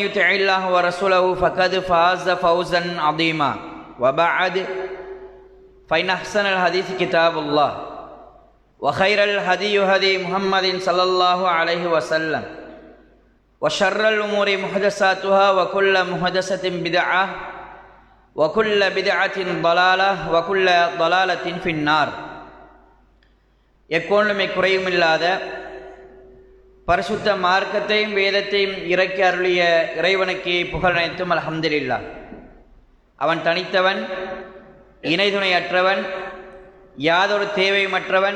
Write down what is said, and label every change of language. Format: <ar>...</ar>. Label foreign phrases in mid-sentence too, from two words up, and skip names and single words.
<ar>يطع الله ورسوله فقد فاز فوزا عظيما وبعد فإن أحسن الحديث كتاب الله وخير الهدي هدي محمد صلى الله عليه وسلم وشر الأمور محدثاتها وكل محدثة بدعة وكل بدعة ضلالة وكل ضلالة في النار.</ar> <ta>எக்கோனுமே குறையும் இல்லாத பரிசுத்த மார்க்கத்தையும் வேதத்தையும் இறக்கி அருளிய இறைவனுக்கு புகழ் அனைத்தும் அல்ஹம்துலில்லாஹ். அவன் தனித்தவன், இணைதுணை அற்றவன், யாதொரு தேவையுமற்றவன்.</ta>